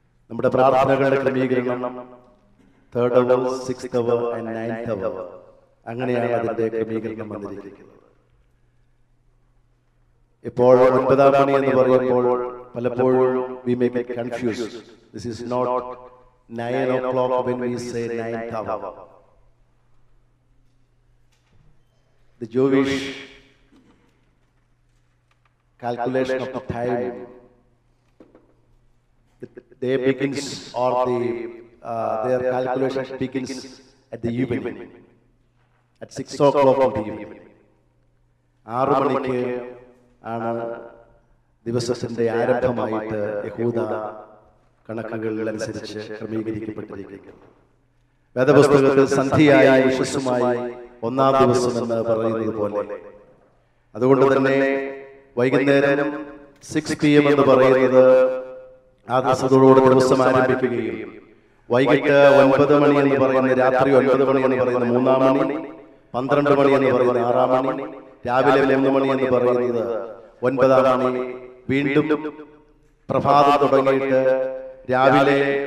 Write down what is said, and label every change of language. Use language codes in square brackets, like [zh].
[ml] നമ്മുടെ പ്രാർത്ഥനകളുടെ ക്രമീകരണം [en] 3rd hour, 6th hour and 9th hour, [ml] അങ്ങനെയാണ് അതിന്റെ ക്രമീകരണം വന്നിരിക്കുന്നത്. ഇപ്പോൾ 9-ാം മണി എന്ന് പറയുമ്പോൾ പലപ്പോഴും [en] we may be confused. This is not 9 o'clock when we say 9th hour. The Jewish calculation of the time, they begins or their calculation begins at the evening, at 6 o'clock in the evening. [ml] 6 മണിക്ക് ആണ് ദിവസത്തിന്റെ ആരംഭമായിട്ട് യഹൂദ കണക്കുകളിലനുസരിച്ച് ക്രമീകരിക്കപ്പെട്ടിരിക്കുന്നത്. വേദപുസ്തകത്തിൽ സന്ധ്യയായി വിശ്വസമായി 1-ാം ദിവസം എന്ന് പറയുന്നത് പോലെ, അതുകൊണ്ട് തന്നെ വൈകുന്നേരം 6 PM എന്ന് പറയുന്നത് ആ ദിവസത്തോടുകൂടി ദിവസം ആരംഭിക്കുകയും, വൈകിട്ട് 9 മണി എന്ന് പറയുന്ന, രാത്രി 9 മണി എന്ന് പറയുന്ന 3-ാം മണി, 12 മണി എന്ന് പറയുന്ന 6-ാം മണി, രാവിലെ 3 മണി എന്ന് പറയുന്നത് 9-ാം മണി, വീണ്ടും പ്രഭാതം തുടങ്ങിയിട്ട് രാവിലെ